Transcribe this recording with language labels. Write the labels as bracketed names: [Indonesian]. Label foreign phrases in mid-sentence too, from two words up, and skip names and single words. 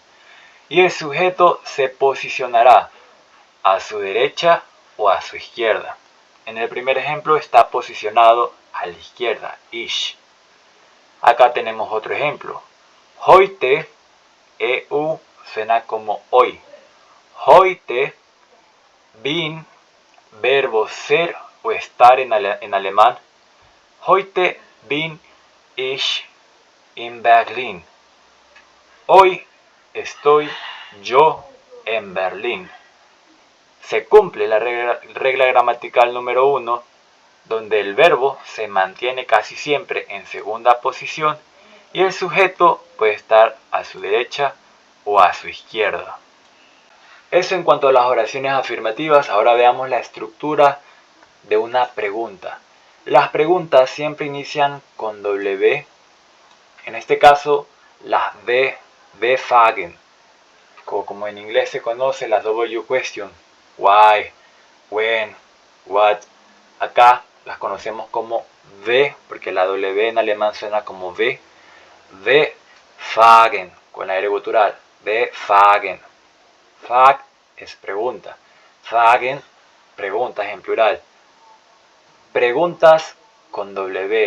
[Spanish] Y el sujeto se posicionará a su derecha o a su izquierda. En el primer ejemplo está posicionado a la izquierda, ich. Acá tenemos otro ejemplo. Heute, EU suena como hoy. [German] Heute bin, [Spanish] verbo ser o estar en alemán. [German] Heute bin ich in Berlin. [Spanish] Hoy estoy yo en Berlín. Se cumple la regla gramatical número 1 donde el verbo se mantiene casi siempre en segunda posición y el sujeto puede estar a su derecha o a su izquierda. Eso en cuanto a las oraciones afirmativas. Ahora veamos la estructura de una pregunta. Las preguntas siempre inician con W. En este caso, las V-Fragen, como en inglés se conoce las [English] W question, why, when, what. [Spanish] Acá las conocemos como V, porque la W en alemán suena como V. V-Fragen, con la R gutural, [German] V-Fragen. [Spanish] Frag es pregunta. Fragen, preguntas en plural. Preguntas con W.